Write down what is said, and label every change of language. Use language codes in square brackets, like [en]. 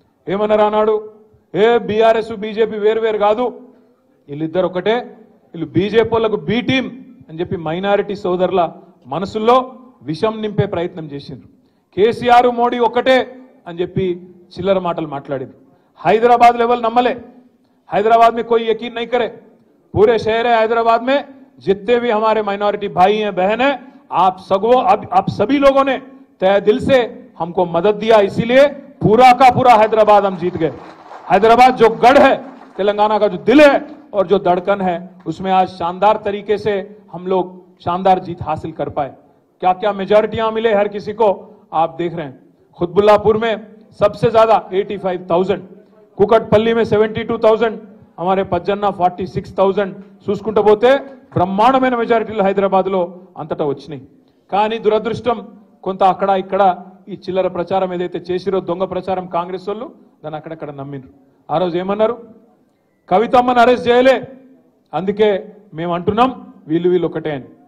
[te] ఏమన్నారు అన్నాడు, BRS BJP వేరు కాదు, వీళ్ళిద్దరు ఒకటే, వీళ్ళు బీజేపీ వాళ్ళకు బీ టీం అని చెప్పి మైనారిటీ సోదరుల మనసుల్లో విషం నింపే ప్రయత్నం చేసిండ్రు. కేసీఆర్ మోడీ ఒకటే అని చెప్పి చిల్లర మాటలు మాట్లాడింది. [hi] हैदराबाद लेवल नम्मले, हैदराबाद में कोई यकीन नहीं करे, पूरे शहर है हैदराबाद में जितने भी हमारे माइनॉरिटी भाई हैं बहन हैं, आप सभी लोगों ने तय दिल से हमको मदद दिया, इसीलिए पूरा का पूरा हैदराबाद हम जीत गए। हैदराबाद जो गढ़ है, तेलंगाना का जो दिल है और जो धड़कन है, उसमें आज शानदार तरीके से हम लोग शानदार जीत हासिल कर पाए। क्या क्या मेजॉरिटियां मिले हर किसी को आप देख रहे हैं। खुतबुल्लापुर में सबसे ज्यादा 85,000, कुकटपल्ली में 72,000, हमारे पज्जन्ना 46,000 [te] చూసుకుంటూ పోతే బ్రహ్మాండమైన మెజారిటీలు హైదరాబాద్లో అంతటా వచ్చినాయి. కానీ దురదృష్టం కొంత అక్కడ ఇక్కడ ఈ చిల్లర ప్రచారం ఏదైతే చేసిరో దొంగ ప్రచారం కాంగ్రెస్ వాళ్ళు దాన్ని అక్కడక్కడ నమ్మిండ్రు. ఆ రోజు ఏమన్నారు, కవితమ్మను అరెస్ట్ చేయలే, అందుకే మేము అంటున్నాం వీళ్ళు ఒకటే అని.